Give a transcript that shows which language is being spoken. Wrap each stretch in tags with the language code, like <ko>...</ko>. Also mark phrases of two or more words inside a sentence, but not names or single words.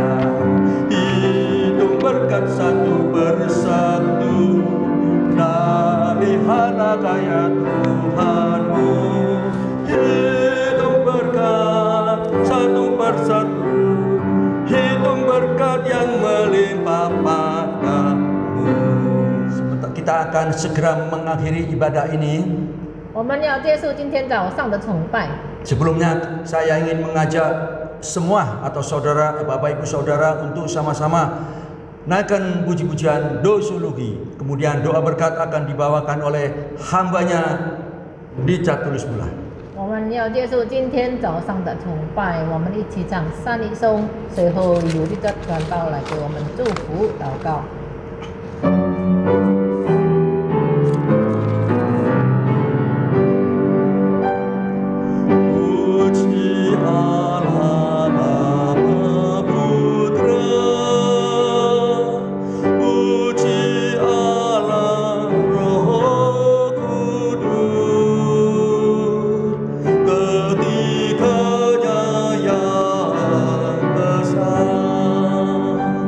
<id>Hitung berkat satu persatu dari harta kaya Tuhanmu. Hitung berkat satu persatu, hitung berkat yang melimpah padamu. Kita akan segera mengakhiri ibadah ini.</id> <zh>我们要结束今天早上的崇拜。</zh> <id>Sebelumnya saya ingin mengajak semua atau saudara, Bapak Ibu Saudara untuk sama-sama naikkan puji-pujian doxologi. Kemudian doa berkat akan dibawakan oleh hambanya Richard Tulus Bula.</id> <zh>我们要结束今天早上的崇拜，我们一起唱三一颂，随后由律的传道来给我们祝福祷告。</zh> <id>Puji Allah Bapa Putra, puji Allah Roh Kudus, ketiganya yang besar.</id>